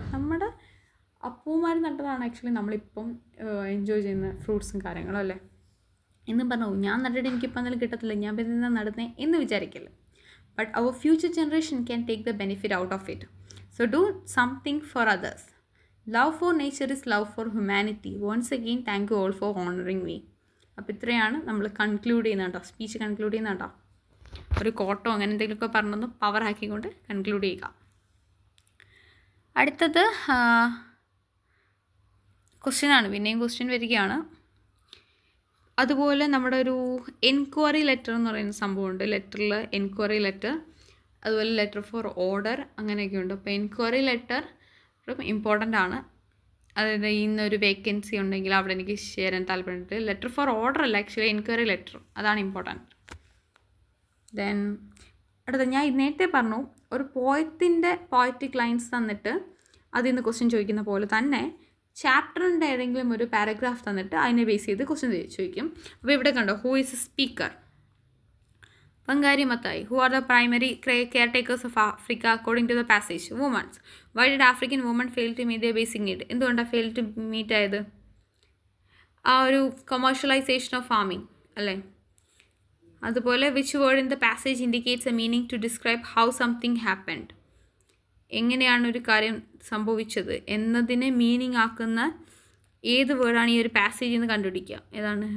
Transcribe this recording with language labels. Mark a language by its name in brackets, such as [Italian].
[Malayalam] നമ്മുടെ അപ്പൂമാർ നട്ടതാണ് ആക്ച്വലി നമ്മളിപ്പം എൻജോയ് ചെയ്യുന്ന ഫ്രൂട്ട്സും കാര്യങ്ങളും അല്ലേ. എന്നും പറഞ്ഞു ഞാൻ നട്ടിട്ട് എനിക്കിപ്പോൾ എന്തെങ്കിലും കിട്ടത്തില്ല, ഞാൻ പിന്നെ നടുന്നേ എന്ന് വിചാരിക്കില്ല. [English] But our future generation can take the benefit out of it. So do something for others. Love for nature is love for humanity. Once again, thank you all for honoring me. [Malayalam] അപ്പോൾ ഇത്രയാണ് നമ്മൾ conclude ചെയ്യുന്നത് കേട്ടോ, speech conclude ചെയ്യുന്നത് കേട്ടോ. ഒരു കോട്ടോ അങ്ങനെ എന്തെങ്കിലുമൊക്കെ പറഞ്ഞൊന്ന് പവർ ആക്കിക്കൊണ്ട് കൺക്ലൂഡ് ചെയ്യുക. അടുത്തത് ക്വസ്റ്റ്യനാണ്, പിന്നെയും ക്വസ്റ്റ്യൻ വരികയാണ്. അതുപോലെ നമ്മുടെ ഒരു എൻക്വയറി ലെറ്റർ എന്ന് പറയുന്ന സംഭവമുണ്ട്. ലെറ്ററിൽ എൻക്വയറി ലെറ്റർ, അതുപോലെ ലെറ്റർ ഫോർ ഓർഡർ അങ്ങനെയൊക്കെ ഉണ്ട്. അപ്പോൾ എൻക്വയറി ലെറ്റർ ഇമ്പോർട്ടൻ്റ് ആണ്. അതായത് ഇന്നൊരു വേക്കൻസി ഉണ്ടെങ്കിൽ അവിടെ എനിക്ക് ചേരാൻ താല്പര്യമുണ്ട്. ലെറ്റർ ഫോർ ഓർഡർ അല്ല, ആക്ച്വലി എൻക്വയറി ലെറ്റർ, അതാണ് ഇമ്പോർട്ടൻറ്റ്. ദെൻ അടുത്ത ഞാൻ നേരത്തെ പറഞ്ഞു, ഒരു പോയറ്റിക് ലൈൻസ് തന്നിട്ട് അതിൽ നിന്ന് ക്വസ്റ്റ്യൻ ചോദിക്കുന്ന പോലെ തന്നെ ചാപ്റ്ററിൻ്റെ ഏതെങ്കിലും ഒരു പാരഗ്രാഫ് തന്നിട്ട് അതിനെ ബേസ് ചെയ്ത് ക്വസ്റ്റ്യൻ ചോദിക്കും. അപ്പോൾ ഇവിടെ കണ്ടോ, [English] Who is a speaker? Wangari Maathai. Who are the primary caretakers of Africa according to the passage? Women. Why did African women fail to meet their basic need? എന്തുകൊണ്ടാണ് fail to meet ആയത്? ആ ഒരു commercialization of farming അല്ലേ? അതുപോലെ which word in the passage indicates a meaning to describe how something happened? [Malayalam] എങ്ങനെയാണ് ഒരു കാര്യം സംഭവിച്ചത് എന്നതിനെ മീനിങ് ആക്കുന്ന ഏത് വേർഡാണ് ഈ ഒരു പാസേജിൽ നിന്ന് കണ്ടുപിടിക്കുക? ഏതാണ്?